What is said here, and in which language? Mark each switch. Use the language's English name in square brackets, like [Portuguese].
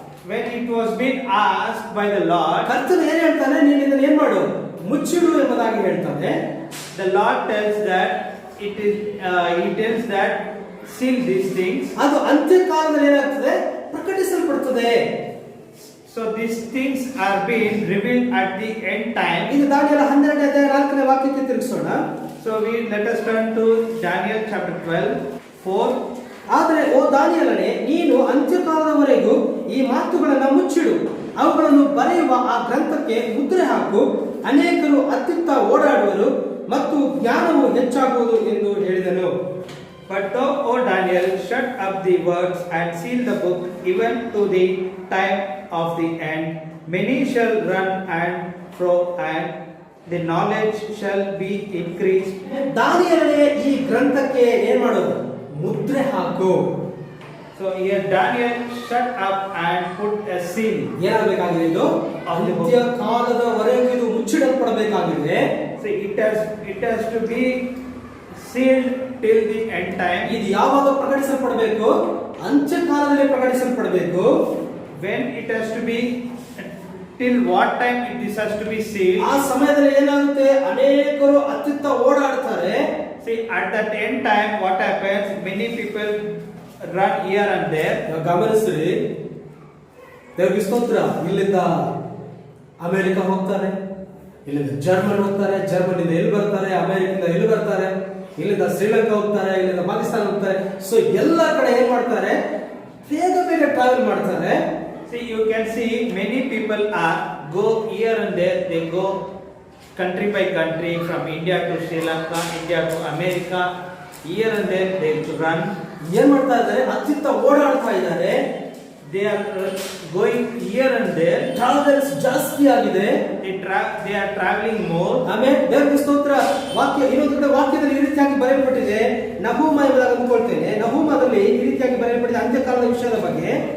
[English] when it was been asked by the Lord, [Kannada] ಕರ್ತನು ಏನ್ ಹೇಳ್ತಾನೆ, ನೀನು ಇದನ್ನ ಏನ್ ಮಾಡು, ಮುಚ್ಚಿಡು ಎಂಬುದಾಗಿ ಹೇಳ್ತಾನೆ. [English] the Lord tells that he tells that seal these things. [Kannada] ಅದು ಅಂತ್ಯಕಾಲದಲ್ಲಿ ಏನಾಗ್ತದೆ, ಪ್ರಕಟಿಸಲ್ಪಡುತ್ತದೆ. [English] So these things are being revealed at the end time. [Kannada] ಇದು ದಾನಿಯೇಲ 12ನೇ ಅಧ್ಯಾಯ 4ನೇ ವಾಕ್ಯಕ್ಕೆ ತಿರುಗಿಸೋಣ. [English] So let us turn to Daniel chapter 12:4. [Kannada] ಆದರೆ ಓ ದಾನಿಯೇಲನೇ, ನೀನು ಅಂತ್ಯಕಾಲದವರೆಗೂ ಈ ಮಾತುಗಳನ್ನು ಮುಚ್ಚಿಡು, ಅವುಗಳನ್ನು ಬರೆಯುವ ಆ ಗ್ರಂಥಕ್ಕೆ ಮುದ್ರೆ ಹಾಕು, ಅನೇಕರು ಅತ್ತಿತ್ತ ಓಡಾಡುವರು ಮತ್ತು ಜ್ಞಾನವು ಹೆಚ್ಚಾಗುವುದು ಎಂದು ಹೇಳಿದನು. [English] But thou, O Daniel, shut up the words and seal the book, even to the time of the end. Many shall run and fro, and the knowledge shall be increased. [Kannada] ದಾನಿಯೇಲನೇ, ಈ ಗ್ರಂಥಕ್ಕೆ ಏನ್ ಮಾಡೋದು, ಮುದ್ರೆ ಹಾಕು. [English] So here Daniel shut up and put a seal. [Kannada] ಏನಾಗಬೇಕಾಗಿದೆ, ಇದು ಅಂತ್ಯ ಕಾಲದವರೆಗೂ ಇದು ಮುಚ್ಚಿಡಲ್ಪಡಬೇಕಾಗಿದೆ. [English] So it has to be sealed till the end time. [Kannada] ಇದು ಯಾವಾಗ ಪ್ರಕಟಿಸಲ್ಪಡಬೇಕು, ಅಂತ್ಯ ಕಾಲದಲ್ಲಿ ಪ್ರಕಟಿಸಲ್ಪಡಬೇಕು. [English] When it has to be, till what time this has to be sealed. [Kannada] ಆ ಸಮಯದಲ್ಲಿ ಏನಾಗುತ್ತೆ, ಅನೇಕರು ಅತ್ತಿತ್ತ ಓಡಾಡ್ತಾರೆ. [English] See, at that end time what happens, many people run here and there. [Kannada] ಗಮನಿಸ್ರಿ, ದೇವರಿಗೆ ಸ್ತೋತ್ರ. ಇಲ್ಲಿಂದ ಅಮೆರಿಕ ಹೋಗ್ತಾರೆ, ಇಲ್ಲಿಂದ ಜರ್ಮನ್ ಹೋಗ್ತಾರೆ, ಜರ್ಮನಿಂದ ಎಲ್ಲಿ ಬರ್ತಾರೆ, ಅಮೆರಿಕದಿಂದ ಎಲ್ಲಿ ಬರ್ತಾರೆ, ಇಲ್ಲಿಂದ ಶ್ರೀಲಂಕಾ ಹೋಗ್ತಾರೆ, ಇಲ್ಲಿಂದ ಪಾಕಿಸ್ತಾನ ಹೋಗ್ತಾರೆ. ಸೊ ಎಲ್ಲ ಕಡೆ ಏನ್ ಮಾಡ್ತಾರೆ, ಬೇಗ ಬೇಗ ಟ್ರಾವೆಲ್ ಮಾಡ್ತಾರೆ. [English] See, you can see many people are go here and there. They go country by country, from India to Sri Lanka, India to America. Here and there they run. [Kannada] ಏನ್ ಮಾಡ್ತಾ ಇದ್ದಾರೆ, ಅತ್ತಿತ್ತ ಓಡಾಡ್ತಾ ಇದ್ದಾರೆ. [English] They are going here and there. [Kannada] Travels ಜಾಸ್ತಿ ಆಗಿದೆ. [English] They are traveling more. [Kannada] ಆಮೇಲೆ ದೇವರಿಗೆ ಸ್ತೋತ್ರ. ವಾಕ್ಯ ಇನ್ನೊಂದು ಕಡೆ ವಾಕ್ಯದಲ್ಲಿ ಈ ರೀತಿಯಾಗಿ ಬರೆಯಲ್ಪಟ್ಟಿದೆ, ನಹೂಮ ಎಂಬುದಾಗಿ ಅಂದುಕೊಳ್ತೇನೆ. ನಹೂಮದಲ್ಲಿ ಈ ರೀತಿಯಾಗಿ ಬರೆಯಲ್ಪಟ್ಟಿದೆ ಅಂತ್ಯಕಾಲದ ವಿಷಯದ ಬಗ್ಗೆ.